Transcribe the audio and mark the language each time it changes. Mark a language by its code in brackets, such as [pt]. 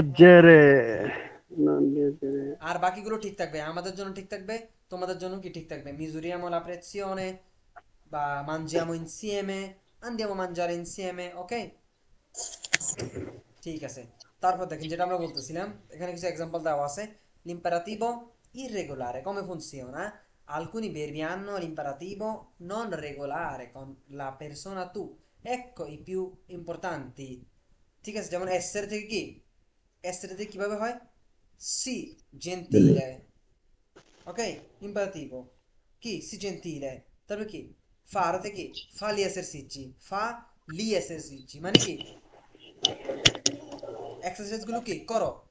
[it] viaggiare. Non viaggiare. [bn] আর বাকিগুলো ঠিক থাকবে, আমাদের জন্য ঠিক থাকবে, তোমাদের জন্য কি ঠিক থাকবে, [it] misuriamo la pressione বা mangiamo insieme, andiamo a mangiare insieme, [bn] ok, ঠিক আছে। তারপর দেখেন যেটা আমরা বলতেছিলাম, এখানে কিছু এক্সাম্পল দেওয়া আছে। [it] l'imperativo irregolare come funziona, alcuni verbi hanno l'imperativo non regolare con la persona tu, ecco i più importanti, [bn] ঠিক আছে, যেমন essere থেকে কি, essere থেকে কিভাবে হয়, [it] si gentile, [bn] ok, imperativo, কি si gentile, তারপর কি fare থেকে [it] fa gli esercizi, [bn] fa gli esercizi মানে কি এক্সারসাইজ গুলো কি করো।